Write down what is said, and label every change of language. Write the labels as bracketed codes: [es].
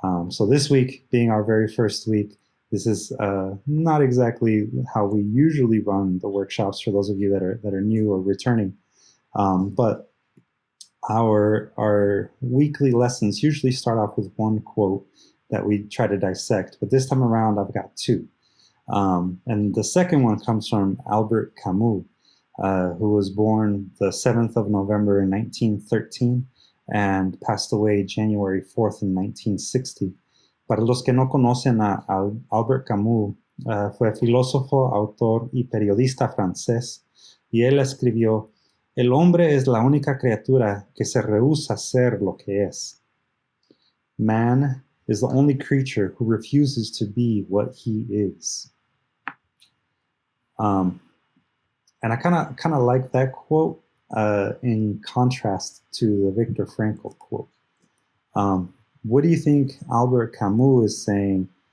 [en] So this week being our very first week, this is not exactly how we usually run the workshops for those of you that are new or returning, but our weekly lessons usually start off with one quote that we try to dissect, but this time around I've got two. And the second one comes from Albert Camus, who was born the 7th of November in 1913 and passed away January 4th in 1960. [es] Para los que no conocen a Albert Camus, fue filósofo, autor y periodista francés, y él escribió: "El hombre es la única criatura que se rehúsa a ser lo que es." [en] Man is the only creature who refuses to be what he is. And I kind of like that quote in contrast to the Viktor Frankl quote. What do you think Albert Camus is saying